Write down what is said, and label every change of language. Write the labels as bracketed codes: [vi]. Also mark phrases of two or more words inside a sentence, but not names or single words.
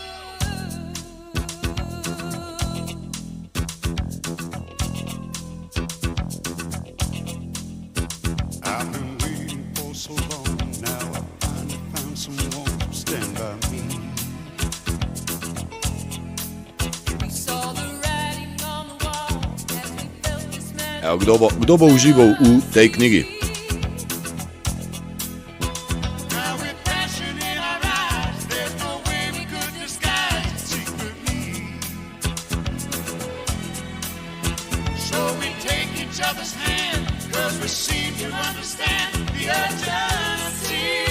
[en] I've been waiting for so long. Now I finally found someone to stand by me. We saw the writing on the wall as we felt this man. [sl] Evo, kdo bo užival v tej knjigi? [en] Now with passion in our eyes, there's no way we could disguise it secretly. So we take each other's hand, 'cause we seem to understand the urgency.